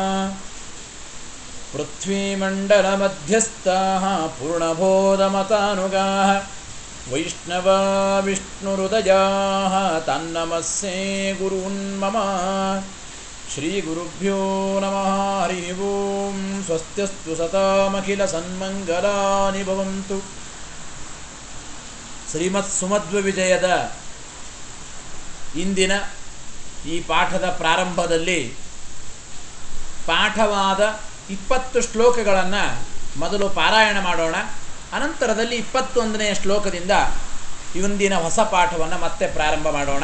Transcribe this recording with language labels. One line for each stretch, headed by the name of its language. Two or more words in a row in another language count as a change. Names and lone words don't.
Sanskrit: पृथ्वीमण्डलमध्यस्थाः पूर्णबोधमतानुगाः वैष्णवा विष्णुहृदयाः तन्नमस्ये गुरून् मम श्रीगुरुभ्यो नमः हरिः ओम् स्वस्त्यस्तु सतामखिलसन्मङ्गलानि भवन्तु।
Kannada: ಶ್ರೀಮತ್ಸುಮಧ್ವವಿಜಯದ ಇಂದಿನ ಈ ಪಾಠದ ಪ್ರಾರಂಭದಲ್ಲಿ ಪಾಠವಾದ 20 ಶ್ಲೋಕಗಳನ್ನು ಮೊದಲು ಪಾರಾಯಣ ಮಾಡೋಣ. ಅನಂತರದಲ್ಲಿ 21ನೇ ಶ್ಲೋಕದಿಂದ ಇಂದಿನ ಹೊಸ ಪಾಠವನ್ನು ಮತ್ತೆ ಪ್ರಾರಂಭ ಮಾಡೋಣ.